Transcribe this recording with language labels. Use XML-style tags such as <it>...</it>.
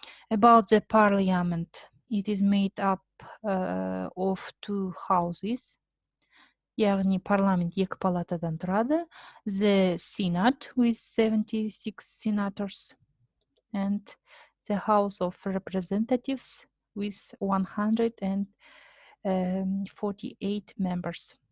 <en>About the parliament, it is made up of 2 houses.</en> <kk>Яғни парламент 2 палатадан тұрады.</kk> <en>The Senate with 76 senators and the House of Representatives with 148 members.</en>